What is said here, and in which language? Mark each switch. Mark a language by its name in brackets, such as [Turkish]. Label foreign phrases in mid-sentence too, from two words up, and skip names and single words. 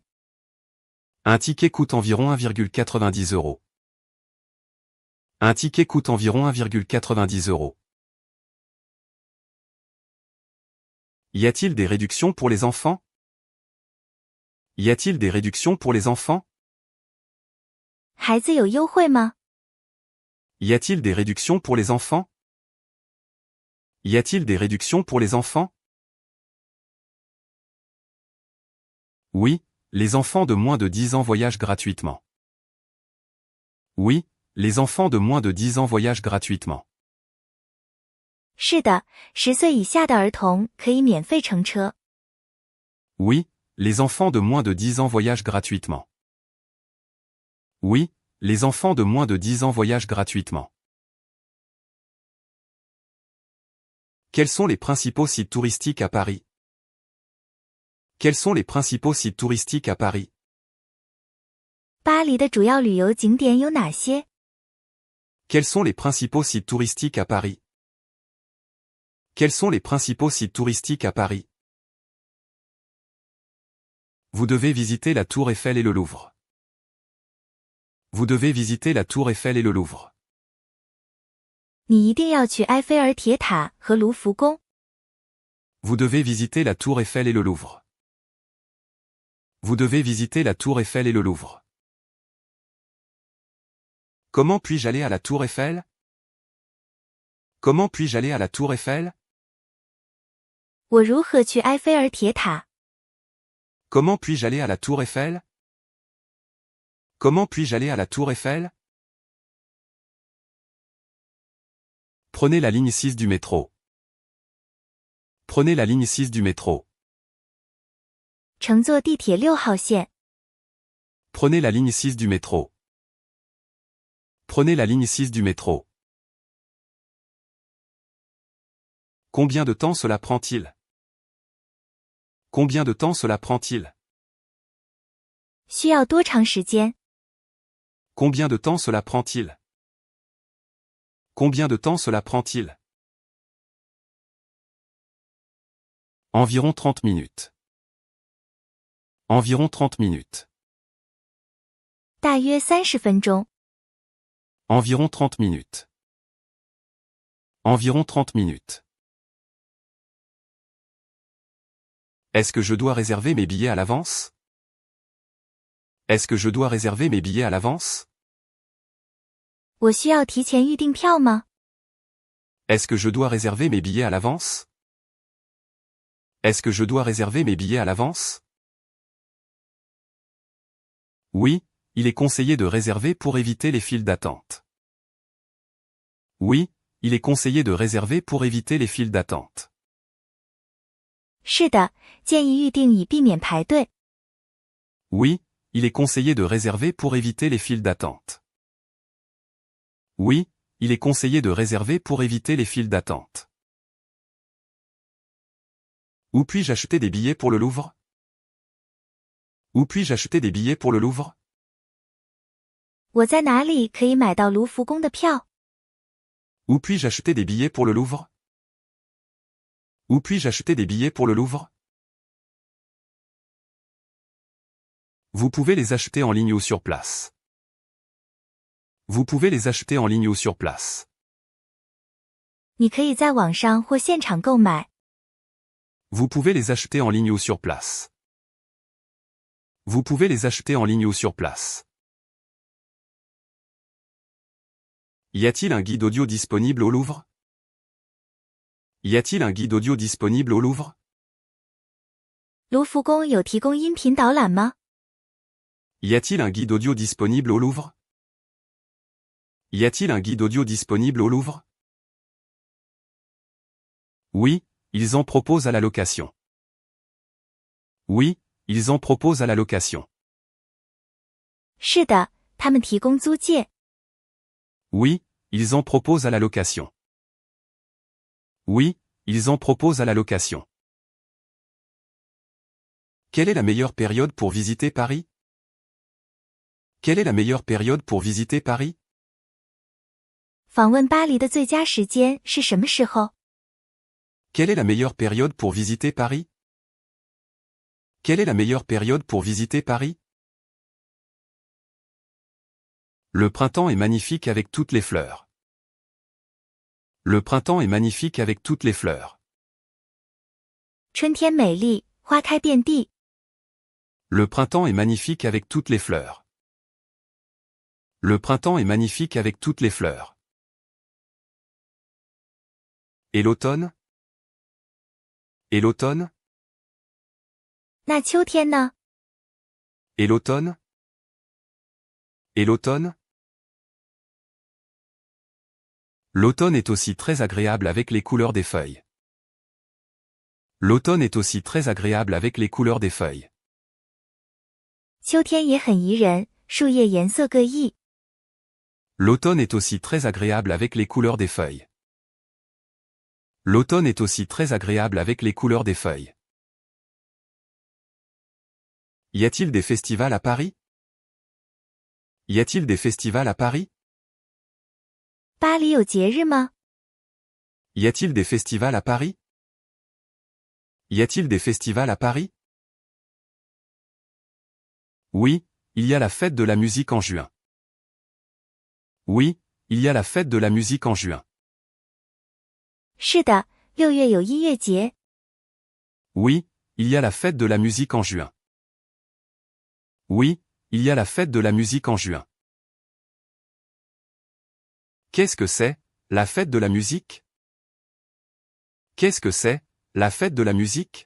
[French] Un ticket coûte environ 1,90 €. Un ticket coûte environ 1,90 €. Y a-t-il des réductions pour les enfants? Y a-t-il des réductions pour les enfants? [Chinese] 孩子有优惠吗？ [French] Y a-t-il des réductions pour les enfants? Y a-t-il des réductions pour les enfants? Oui, les enfants de moins de 10 ans voyagent gratuitement. Oui, les enfants de moins de 10 ans voyagent gratuitement. [Chinese] 是的，10岁以下的儿童可以免费乘车。 [French] Oui, les enfants de moins de 10 ans voyagent gratuitement. Oui, les enfants de moins de 10 ans voyagent gratuitement. Quels sont les principaux sites touristiques à Paris? Quels sont les principaux sites touristiques à Paris? [Chinese] 巴黎的主要旅游景点有哪些？ [French] Quels sont les principaux sites touristiques à Paris? Quels sont les principaux sites touristiques à Paris? Vous devez visiter la Tour Eiffel et le Louvre. Vous devez visiter la Tour Eiffel et le Louvre. [Chinese] 你一定要去埃菲尔铁塔和卢浮宫。 [French] Vous devez visiter la Tour Eiffel et le Louvre. Vous devez visiter la Tour Eiffel et le Louvre. Comment puis-je aller à la Tour Eiffel? Comment puis-je aller à la Tour Eiffel? [Chinese] 我如何去埃菲尔铁塔？ [French] Comment puis-je aller à la Tour Eiffel? Comment puis-je aller à la Tour Eiffel? Prenez la ligne 6 du métro. Prenez la ligne 6 du métro. [Chinese] 乘坐地铁6号线。 [French] Prenez la ligne 6 du métro. Prenez la ligne 6 du métro. Combien de temps cela prend-il? Combien de temps cela prend-il? [Chinese] 需要多长时间？ [French] Combien de temps cela prend-il? Combien de temps cela prend-il? Environ 30 minutes. Environ 30 minutes. [Chinese] 大约30分钟。 [French] Environ 30 minutes. Environ 30 minutes. Est-ce que je dois réserver mes billets à l'avance? Est-ce que je dois réserver mes billets à l'avance? [Chinese] 我需要提前预订票吗？ [French] Est-ce que je dois réserver mes billets à l'avance? Est-ce que je dois réserver mes billets à l'avance? Oui, il est conseillé de réserver pour éviter les files d'attente. Oui, il est conseillé de réserver pour éviter les files d'attente. [Chinese] 是的，建议预订以避免排队。 [French] Oui, il est conseillé de réserver pour éviter les files d'attente. Oui, il est conseillé de réserver pour éviter les files d'attente. Où puis-je acheter des billets pour le Louvre? Où puis-je acheter des billets pour le Louvre? [Chinese] 我在哪里可以买到卢浮宫的票？ [French] Où puis-je acheter des billets pour le Louvre? Où puis-je acheter des billets pour le Louvre? Vous pouvez les acheter en ligne ou sur place. Vous pouvez les acheter en ligne ou sur place. [Chinese] 你可以在网上或现场购买。 [French] Vous pouvez les acheter en ligne ou sur place. Vous pouvez les acheter en ligne ou sur place. Y a-t-il un guide audio disponible au Louvre? Y a-t-il un guide audio disponible au Louvre? [Chinese] 卢浮宫有提供音频导览吗？ [French] Y a-t-il un guide audio disponible au Louvre? Y a-t-il un guide audio disponible au Louvre? Oui, ils en proposent à la location. Oui, ils en proposent à la location. [Chinese] 是的，他们提供租借。 [French] Oui, ils en proposent à la location. Oui, ils en proposent à la location. Quelle est la meilleure période pour visiter Paris? Quelle est la meilleure période pour visiter Paris? [Chinese] 访问巴黎的最佳时间是什么时候？ [French] Quelle est la meilleure période pour visiter Paris? Quelle est la meilleure période pour visiter Paris? Le printemps est magnifique avec toutes les fleurs. Le printemps est magnifique avec toutes les fleurs. [Chinese] 春天美丽，花开遍地。 [French] Le printemps est magnifique avec toutes les fleurs. Le printemps est magnifique avec toutes les fleurs. Et l'automne? Et l'automne? [Chinese] 那秋天呢？ [French] Et l'automne? Et l'automne? L'automne est aussi très agréable avec les couleurs des feuilles. L'automne est aussi très agréable avec les couleurs des feuilles. [Chinese] 秋天也很宜人，树叶颜色各异。 [French] L'automne est aussi très agréable avec les couleurs des feuilles. L'automne est aussi très agréable avec les couleurs des feuilles. Y a-t-il des festivals à Paris? Y a-t-il des festivals à Paris? [Chinese] 巴黎有节日吗？ [French] Y a-t-il des festivals à Paris? Y a-t-il des festivals à Paris? Oui, il y a la fête de la musique en juin. Oui, il y a la fête de la musique en juin. [Chinese] 是的，6月有音乐节。 [French] Oui, il y a la fête de la musique en juin. Oui, il y a la fête de la musique en juin. Qu'est-ce que c'est, la fête de la musique? Qu'est-ce que c'est, la fête de la musique?